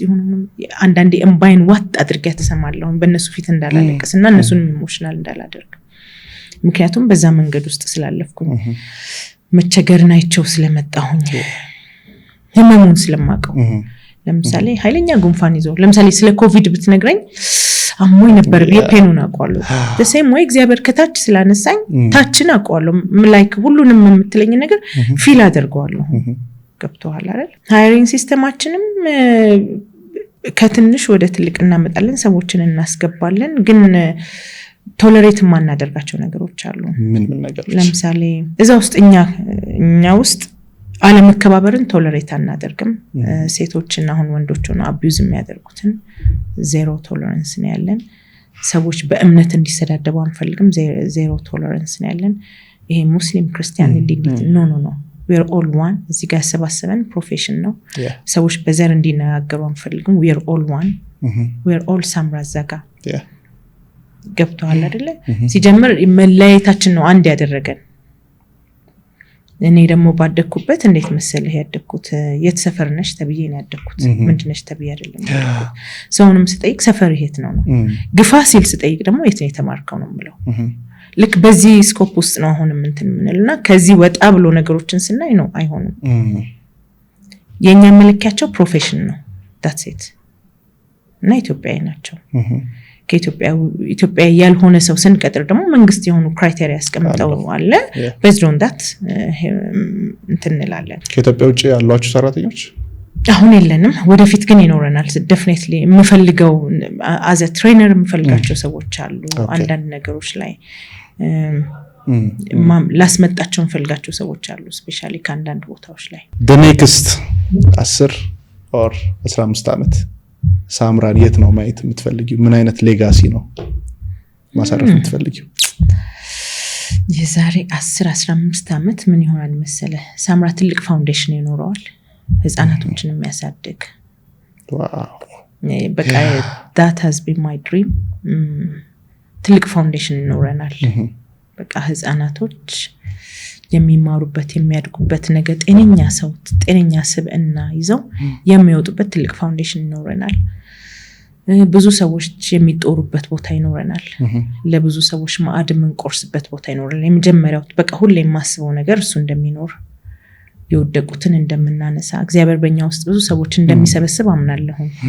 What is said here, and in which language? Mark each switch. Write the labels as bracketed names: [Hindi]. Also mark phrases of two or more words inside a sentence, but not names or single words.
[Amharic] ሆኖ አንዳንዴ እምባይን ዋጥ አድርጌ ተሰማለሁ በእነሱ ፊት እንዳላለቀስና እነሱን ኢሞሽናል እንዳላደርግ ምክንያቱም በዛ መንገድ ውስጥ ስላለፍኩኝ መቸገርን አይቸው ስለመጣሁኝ ህመሙን ስለማቀው ለምሳሌ ኃይለኛ ጉንፋን ይዞ ለምሳሌ ስለ ኮቪድ ብትነግረኝ አሞኝ ነበር በፔኑን አቋለው [English] the same way [Amharic] እግዚአብሔር ከታች ስላነሳኝ ታችን አቋለው ላይክ ሁሉንም የምትለኝ ነገር ፊል አደርጋለሁ ገብቷል አይደል ሃይሪንግ ሲስተማችንም ከትንሽ ወደ ትልቅ እናመጣለን ሰዎችን እናስገባለን ግን ቶለሬት ማናደርጋቸው ነገሮች አሉ ምን ነገሮች ለምሳሌ እዛ ውስጥ እኛ ውስጥ አለመከባበርን ቶለሬት አናደርግም ሴቶችና አሁን ወንዶች ነው አቢዩዝ የሚያደርጉትን [English] zero tolerance [Amharic] ነው ያለን ሰዎች በእምነት እንዲሰዳደቡ አንፈልግም [English] zero tolerance [Amharic] ነው ያለን ይሄ ሙስሊም ክርስቲያን እንዲት ኖ [English] we are all one [Amharic] እዚህ ጋር ሰባሰበን ፕሮፌሽን ነው ሰዎች በዘር እንዲናገሩ አንፈልግም [English] we are all one we are all [Amharic] ሳምራዛጋ ገብቷል አይደለ ሲጀምር መለያየታችን ነው አንድ ያደረገን እኔ ደግሞ ባደኩበት እንዴት መሰለህ ያደኩት የተሰፈር ነሽ ተብዬ ነው ያደኩት ምንድነሽ ተብዬ አይደለም ሰውንም ስጠይቅ ሰፈር ይሄት ነው ግፋ ሲል ስጠይቅ ደግሞ የት ነው የተማርከው ነው ምለው ልክ በዚህ ስኮፕ ውስጥ ነው አሁን እንትን ምንልና ከዚህ ወጣ ብሎ ነገሮችን ስናይ ነው አይሆንም የኛ መለኪያቸው ፕሮፌሽን ነው [English] that's it [Amharic] እና ኢትዮጵያዊ ናቸው ከኢትዮጵያ ያልሆነ ሰው ስንቀጥር ደግሞ መንግስት የሆኑ ክራይቴሪያ ያስቀምጠው አለ [English] based on that [Amharic] እንትንላለን ከኢትዮጵያ ውጪ ያሏችሁ ሰራተኞች አሁን የለንም ወደፊት ግን ይኖረናል definitely የምፈልገው [English] as a trainer [Amharic] የምፈልጋቸው ሰዎች አሉ አንዳንድ ነገሮች ላይ ላስመጣቸው እንፈልጋቸው ሰዎች አሉ ስፔሻሊ ከአንዳንድ ቦታዎች ላይ [English] the next 10 or 15 [Amharic] አመት ሳምራን የት ነው ማየት የምትፈልጊው ምን አይነት ሌጋሲ ነው ማሳረፍ የምትፈልጊው የዛሬ 10-15 አመት ምን ይሆናል መሰለ ሳምራ ትልቅ ፋውንዴሽን ይኖረዋል ህፃናቶችን የሚያሳድግ ዋው በቃ [English] that has been my dream [Amharic] ትልቅ ፋውንዴሽን ይኖረናል በቃ ህፃናቶች የሚማሩበት የሚያድጉበት ነገር ጤነኛ ሰው ጤነኛ ስብዕና ይዘው የሚወጡበት ትልቅ ፋውንዴሽን ይኖረናል ብዙ ሰዎች የሚጦሩበት ቦታ ይኖረናል ለብዙ ሰዎች ማዕድ የምንቆርስበት ቦታ ይኖረናል የመጀመሪያው በቃ ሁሌ የማስበው ነገር እሱ እንደሚኖር የወደቁትን እንደምናነሳ እግዚአብሔር በእኛ ውስጥ ብዙ ሰዎች እንደሚሰበስብ አምናለሁ